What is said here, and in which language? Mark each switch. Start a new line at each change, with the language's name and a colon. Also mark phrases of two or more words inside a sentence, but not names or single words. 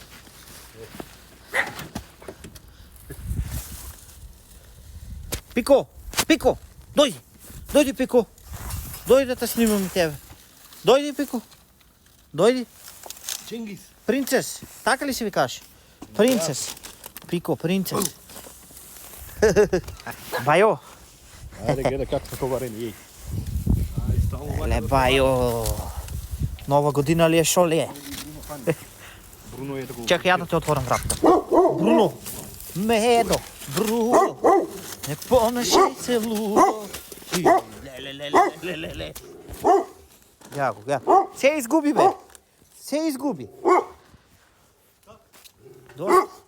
Macedonian: Пико, дојди Пико. Дојди да те снимам и тебе. Дојди Пико. Дојди. Чингис. Принцес, така ли си викаш? Принцес. Piko, принцес. Bajo.
Serbian: Ajde, gleda kako smo kovareni, ej. Aj, stalno
Macedonian: Ле, бајо. Нова година ли е, шо ли е?
Serbian: Bruno je tako...
Macedonian: Чекай, ја да те отворам вратата. Бруно! Медо! Бруно! Не помешај се лудо! Ле. Ја го, ја. Се изгуби, бе! Се изгуби! Дојде.